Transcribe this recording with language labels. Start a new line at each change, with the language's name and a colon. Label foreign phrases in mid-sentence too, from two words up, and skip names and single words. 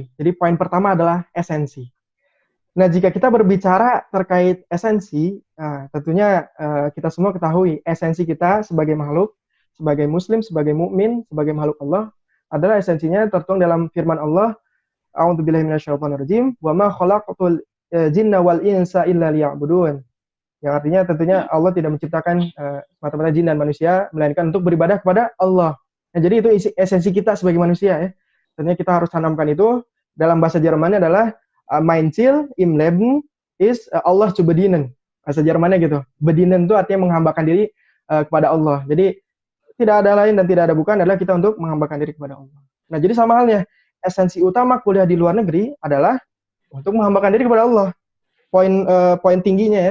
Indonesian: Jadi poin pertama adalah esensi. Nah, jika kita berbicara terkait esensi, tentunya kita semua ketahui esensi kita sebagai makhluk, sebagai muslim, sebagai mukmin, sebagai makhluk Allah adalah esensinya tertuang dalam firman Allah,
Arabic: أعوذ بالله من الشيطان الرجيم، وما خلقت الجن والإنس إلا ليعبدون.
Indonesian: Yang artinya tentunya Allah tidak menciptakan semata-mata jin dan manusia melainkan untuk beribadah kepada Allah. Nah, jadi itu esensi kita sebagai manusia ya. Tentunya kita harus tanamkan itu. Dalam bahasa Jermannya adalah
German: mein Ziel im Leben ist Allah zu bedienen.
Indonesian: Bahasa Jermannya gitu. Bedienen itu artinya menghambakan diri kepada Allah. Jadi tidak ada lain dan tidak ada bukan adalah kita untuk menghambakan diri kepada Allah. Nah, jadi sama halnya esensi utama kuliah di luar negeri adalah untuk menghambakan diri kepada Allah. Poin tingginya ya.